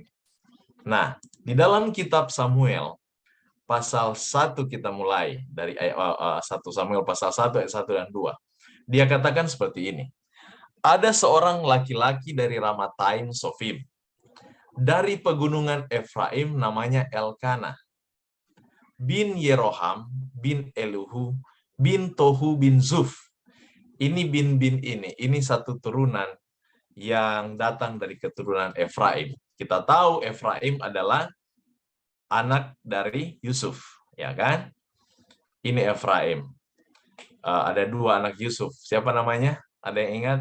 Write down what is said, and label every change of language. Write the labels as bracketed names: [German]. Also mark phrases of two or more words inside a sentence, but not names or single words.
[Indonesian] Nah, di dalam kitab Samuel, pasal 1 kita mulai, dari 1 Samuel pasal 1 ayat 1 dan 2. Dia katakan seperti ini. Ada seorang laki-laki dari Ramataim Sofim, dari pegunungan Efraim namanya Elkanah, bin Yeroham, bin Eluhu, bin Tohu, bin Zuf. Ini bin-bin ini satu turunan yang datang dari keturunan Efraim. Kita tahu Efraim adalah anak dari Yusuf, ya kan? Ini Efraim. Ada dua anak Yusuf. Siapa namanya? Ada yang ingat?